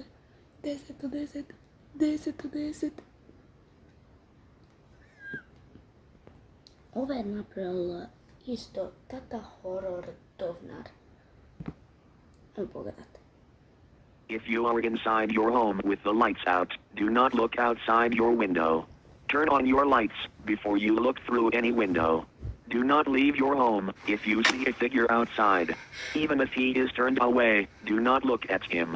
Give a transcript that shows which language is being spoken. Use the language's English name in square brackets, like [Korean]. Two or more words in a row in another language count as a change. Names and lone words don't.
[Croatian] 10 od 10. 10 od 10. Ovo je napravila isto Tata Horror Dovnar. Evo pogledajte. [English] If you are inside your home with the lights out, do not look outside your window. Turn on your lights before you look through any window. Do not leave your home if you see a figure outside. Even if he is turned away, do not look at him.